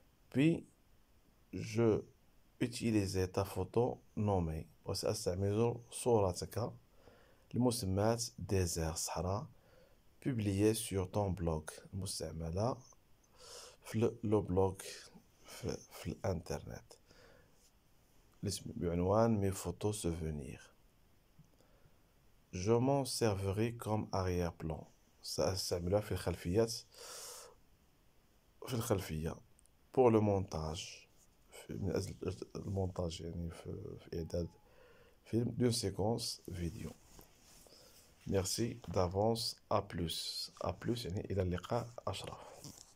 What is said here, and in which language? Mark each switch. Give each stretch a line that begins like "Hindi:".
French: Puis je utiliser ta photo nommée
Arabic: وسأستعمل صورتك لمسمات
French: désert
Arabic: صحراء
French: publiée sur ton blog
Arabic: المستعملة في لو بلوج في الانترنت بعنوان
French: mes photos souvenirs. Je m'en servirai comme arrière-plan.
Arabic: سأستعملها في الخلفية
French: pour le montage
Arabic: من أجل المونتاج يعني في إعداد فيلم
French: d'une séquence vidéo. Merci d'avance. À plus
Arabic: يعني إلى اللقاء
French: أشرف.